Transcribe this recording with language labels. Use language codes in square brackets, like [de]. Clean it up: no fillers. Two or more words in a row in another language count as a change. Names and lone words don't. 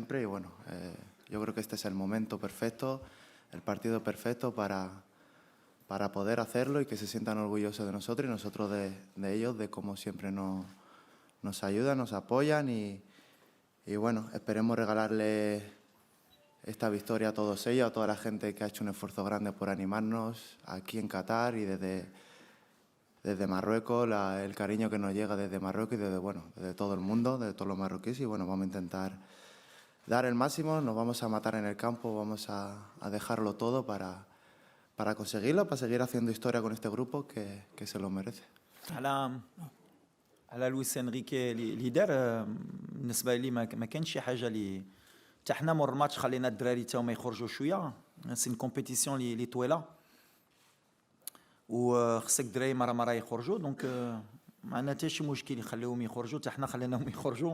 [es] Y bueno, yo creo que este es el momento perfecto, el partido perfecto para poder hacerlo y que se sientan orgullosos de nosotros y nosotros de ellos, de cómo siempre nos ayudan, nos apoyan y bueno, esperemos regalarle esta victoria a todos ellos, a toda la gente que ha hecho un esfuerzo grande por animarnos aquí en Qatar y desde Marruecos, el cariño que nos llega desde Marruecos y desde todo el mundo, de todos los marroquíes. Y bueno, vamos a intentar dar el máximo, nos vamos a matar en el campo, vamos a dejarlo todo para conseguirlo, para seguir haciendo historia con este grupo que se lo merece. [ar] على لويس انريكي ليدر بالنسبه لي ما كانش شي حاجه اللي حتى حنا مور الماتش خلينا الدراري تا هما يخرجوا شويه. [fr] c'est compétition [ar] اللي طويله وخصك الدراري مره يخرجوا. دونك ما عندنا حتى شي مشكل يخليوهم يخرجوا حتى حنا خليناهم يخرجوا.